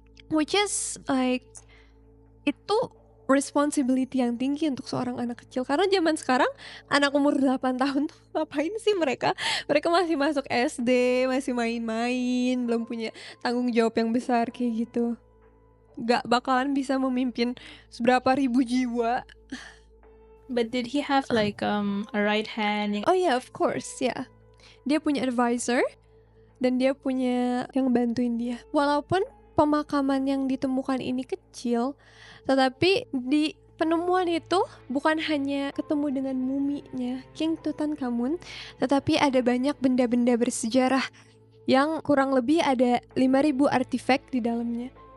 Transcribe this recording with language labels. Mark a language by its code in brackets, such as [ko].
[en] Which is like, [id] itu responsibility yang tinggi untuk seorang anak kecil. Karena zaman sekarang anak umur 8 tahun tuh ngapain sih mereka? Mereka masih masuk SD, masih main-main, belum punya tanggung jawab yang besar kayak gitu. Gak bakalan bisa memimpin seberapa ribu jiwa. [en] But did he have like a right hand? Oh yeah, of course, ya. Yeah. [id] Dia punya advisor dan dia punya yang bantuin dia. Walaupun pemakaman yang ditemukan ini kecil, tetapi di penemuan itu bukan hanya ketemu dengan muminya King Tutankhamun, tetapi ada banyak benda-benda bersejarah yang kurang lebih ada 5.000 artifak di dalamnya.